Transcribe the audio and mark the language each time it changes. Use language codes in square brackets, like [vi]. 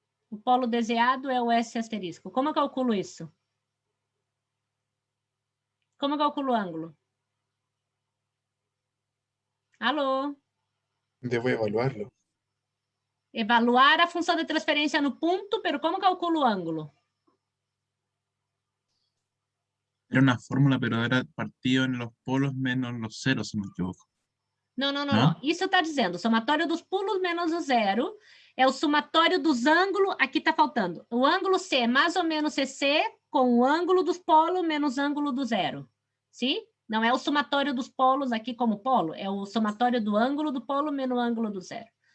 [pt] O polo desejado é o S asterisco. Como eu calculo isso? Como eu calculo o ângulo? Alô? [es] Debo evaluarlo. [pt] Evaluar a função de transferência no ponto, pero como calculo o ângulo? [es] Era una fórmula, pero era partido en los polos menos los ceros, si no me equivoco. [pt] Não. Isso está dizendo, o somatório dos pulos menos o zero é o somatório dos ângulos, aqui está faltando. O ângulo C é mais ou menos CC com o ângulo dos polos menos o ângulo do zero. Sim? Não é o somatório dos polos aqui como polo, é o somatório do ângulo do polo menos o ângulo do zero.